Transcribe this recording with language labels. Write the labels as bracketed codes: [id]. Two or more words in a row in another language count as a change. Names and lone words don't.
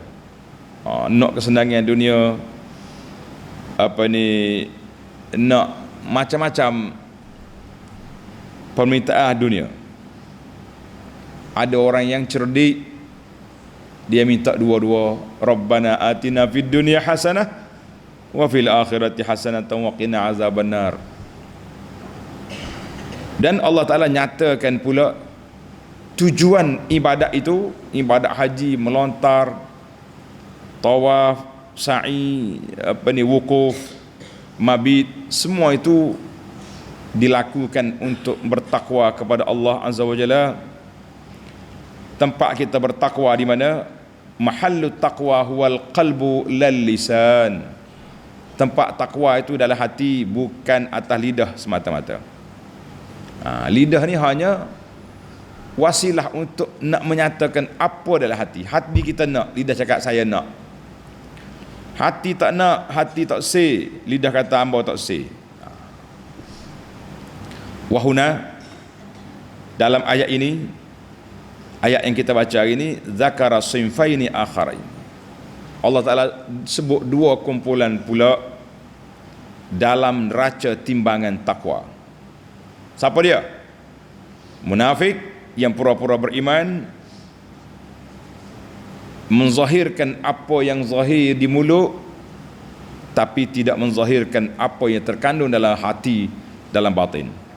[ms] Nak kesenangan dunia, nak macam-macam permintaan dunia. Ada orang yang cerdik, dia minta dua-dua. [ar] ربنا آتنا في الدنيا حسنة وفي الآخرة حسنة وقنا عذاب النار. [ms] Dan Allah Ta'ala nyatakan pula tujuan ibadat itu, ibadat haji, melontar, tawaf, sa'i, wukuf, mabit, semua itu dilakukan untuk bertakwa kepada Allah [ar] عز وجل. [ms] Tempat kita bertakwa di mana? [ar] محل التقوى هو القلب لا اللسان. [ms] Tempat takwa itu dalam hati, bukan atas lidah semata-mata. Lidah ni hanya wasilah untuk nak menyatakan apa dalam hati. Hati kita nak, lidah cakap saya nak. Hati tak nak, hati tak say, lidah kata hamba tak say. Wahuna, dalam ayat ini, ayat yang kita baca hari ini, [ar] ذكر صنفين آخرين. [ms] Allah Ta'ala sebut dua kumpulan pula dalam neraca timbangan takwa. Siapa dia? Munafik yang pura-pura beriman, menzahirkan apa yang zahir di mulut, tapi tidak menzahirkan apa yang terkandung dalam hati, dalam batin.